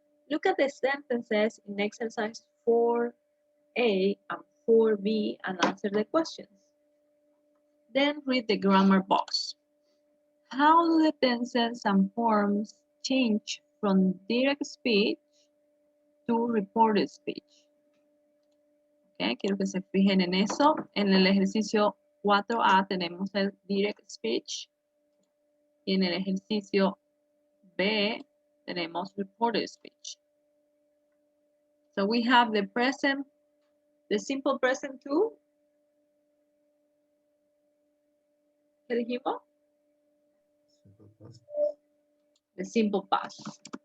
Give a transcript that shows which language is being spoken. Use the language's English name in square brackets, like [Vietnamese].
[English] Look at the sentences in exercise 4A and 4B and answer the questions. Then read the grammar box. How do the tenses and forms change from direct speech to reported speech? [Spanish] Okay, quiero que se fijen en eso. En el ejercicio 4A tenemos el direct speech y en el ejercicio B tenemos reported speech. [English] So we have the present, the simple present too. [Spanish] ¿Qué dijimos? [English] Simple past. The simple past.